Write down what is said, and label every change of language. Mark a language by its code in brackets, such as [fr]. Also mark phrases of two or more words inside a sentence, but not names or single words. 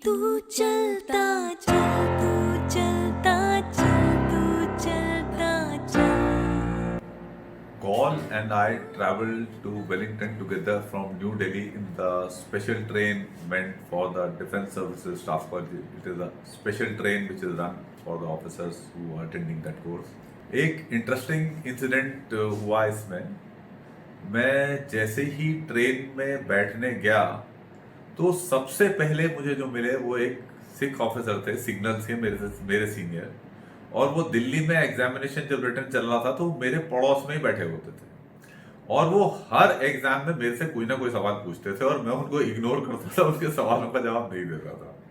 [hi] तू चलता चल, तू चलता चल, तू चलता चल। [en] Col and I traveled to Wellington together from New Delhi in the special train meant for the Defence Services Staff College. It is a special train which is run for the officers who are attending that course. [hi] एक [en] interesting incident [hi] हुआ इसमें। मैं जैसे ही ट्रेन में बैठने गया तो सबसे पहले मुझे जो मिले वो एक सिख ऑफिसर थे, सिग्नल्स के मेरे सीनियर। और वो दिल्ली में एग्जामिनेशन जब रिटर्न चल रहा था तो मेरे पड़ोस में ही बैठे होते थे और वो हर एग्जाम में मेरे से कोई ना कोई सवाल पूछते थे और मैं उनको इग्नोर करता था, उनके सवालों का जवाब नहीं देता था।